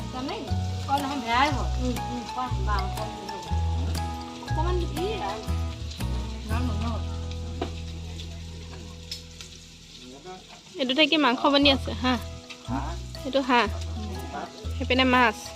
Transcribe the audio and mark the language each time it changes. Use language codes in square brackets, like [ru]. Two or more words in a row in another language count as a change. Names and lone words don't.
[vi] con không bé rồi con vào con ăn tí ngon ngon [as] এইটো কি মাংস বনি আছে হা এইটো হা সেইপিনে মাছ